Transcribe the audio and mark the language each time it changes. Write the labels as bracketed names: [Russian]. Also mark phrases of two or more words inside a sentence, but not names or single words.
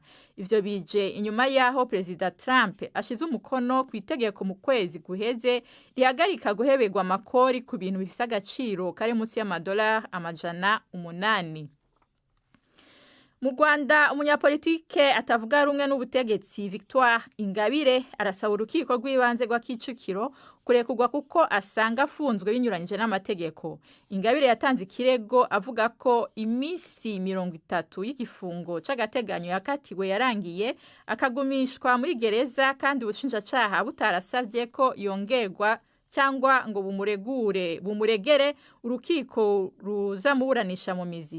[Rundi] Ivyo bije inyuma yaho Perezida Trump ashize umukono ku itegeko mu kwezi guheze rihagarika guheberwa amakori ku bintu bifise agaciro kari munsi y'amadolari 800. Mu Rwanda, umunyapolitike atavuga rumwe n'ubutegetsi Victoire Ingabire arasaba urukiko rw'ibanze rwa Kicukiro kurekurwa kuko asanga afunzwe binyuranyije n'amategeko. Ingabire yatanze ikirego avuga ko imisi 30 y'igifungo c'agateganyo yakatiwe yarangiye akagumishwa muri gereza, kandi ubushinjacaha butarasavye ko yongerwa cyangwa ngo bumuregere urukiko ruzamuburanisha mu mizi.